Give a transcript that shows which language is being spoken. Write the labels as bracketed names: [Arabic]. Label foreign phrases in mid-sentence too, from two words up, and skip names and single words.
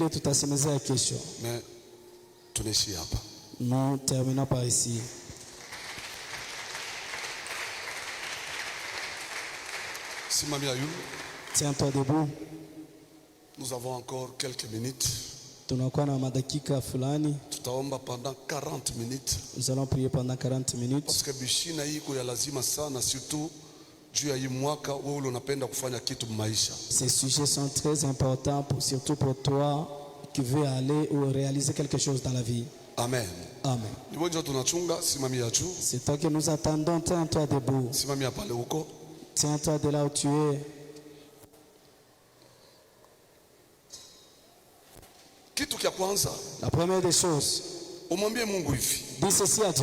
[French] Mais tu n'es pas. Nous terminons par ici. Tiens-toi debout. Nous avons encore quelques minutes. [Swahili] Tunakuwa na madakika fulani. [French] Tutaomba pendant 40 minutes. Nous allons prier pendant 40 minutes. [Swahili] Parce que bishina hiko ya lazima sana, surtout juu ya hii mwaka wewe unapenda kufanya kitu maisha. [French] Ces sujets sont très importants, surtout pour toi qui veux aller ou réaliser quelque chose dans la vie. Amen. Amen. C'est toi que nous attendons. Tiens-toi debout. Tiens-toi de là où tu es. La première des choses, dis ceci à Dieu.